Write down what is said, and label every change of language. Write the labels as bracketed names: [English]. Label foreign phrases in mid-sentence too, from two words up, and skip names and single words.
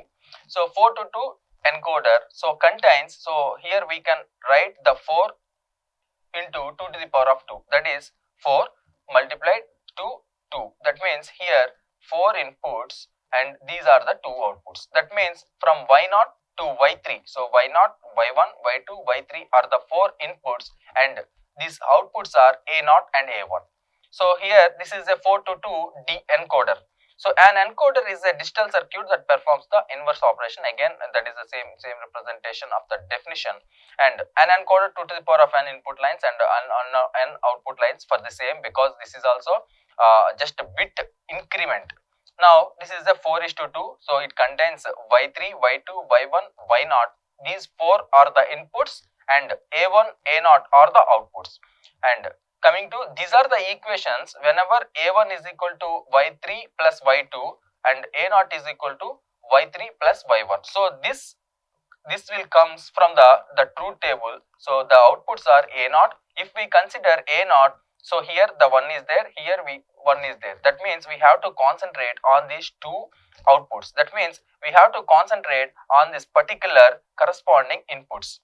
[English] So 4 to 2 encoder so contains, so here we can write the 4 into 2 to the power of 2, that is 4 multiplied to 2. That means here 4 inputs and these are the 2 outputs. That means from y0 to y3, so y0, y1, y2, y3 are the 4 inputs and these outputs are a0 and a1. So here this is a 4 to 2 encoder. So an encoder is a digital circuit that performs the inverse operation. Again that is the same representation of the definition, and an encoder 2 to the power of n input lines and n output lines for the same, because this is also just a bit increment. Now this is a 4 is to 2, so it contains y3, y2, y1, y0. These 4 are the inputs and a1, a0 are the outputs. And coming to, these are the equations whenever a1 is equal to y3 plus y2 and a0 is equal to y3 plus y1. So this will comes from the truth table. So the outputs are A0. If we consider A0, so here the 1 is there, here 1 is there. That means we have to concentrate on these two outputs. That means we have to concentrate on this particular corresponding inputs.